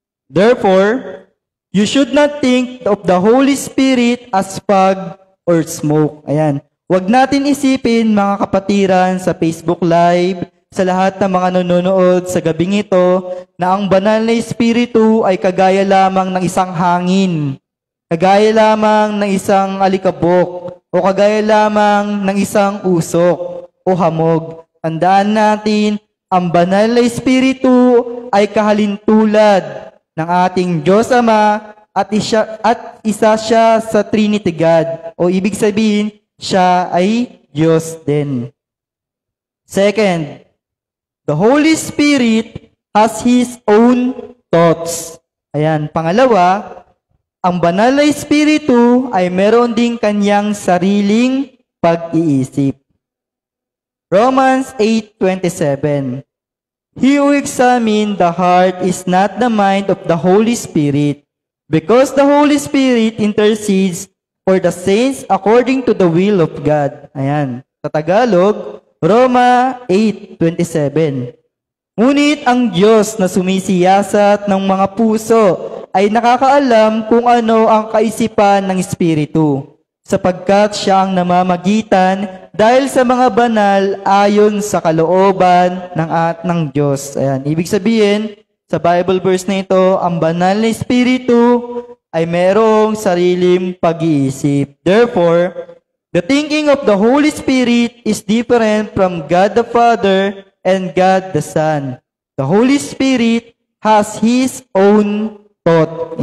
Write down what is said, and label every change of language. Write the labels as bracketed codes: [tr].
[en] Therefore, you should not think of the Holy Spirit as fog or smoke. [tl] Ayan. Huwag natin isipin, mga kapatiran, sa Facebook Live, sa lahat ng mga nanonood sa gabing ito, na ang banal na Espiritu ay kagaya lamang ng isang hangin, kagaya lamang ng isang alikabok, o kagaya lamang ng isang usok o hamog. Tandaan natin, ang banal na Espiritu ay kahalintulad ng ating Diyos Ama at isa siya sa Trinity God. O ibig sabihin, siya ay Diyos din. [en] Second, the Holy Spirit has His own thoughts. [tl] Ayan. Pangalawa, ang banal na Espiritu ay meron ding kanyang sariling pag-iisip. [en] Romans 8:27. He who examines the heart is not the mind of the Holy Spirit, because the Holy Spirit intercedes for the saints according to the will of God. [tl] Ayan. Sa Tagalog, Roma 8:27. Ngunit ang Diyos na sumisiyasat ng mga puso ay nakakaalam kung ano ang kaisipan ng Espiritu, sapagkat siya ang namamagitan dahil sa mga banal ayon sa kalooban ng Diyos. Ayan. Ibig sabihin, sa Bible verse na ito, ang banal na Espiritu ay merong sariling pag-iisip. [en] Therefore, the thinking of the Holy Spirit is different from God the Father and God the Son. The Holy Spirit has His own thought.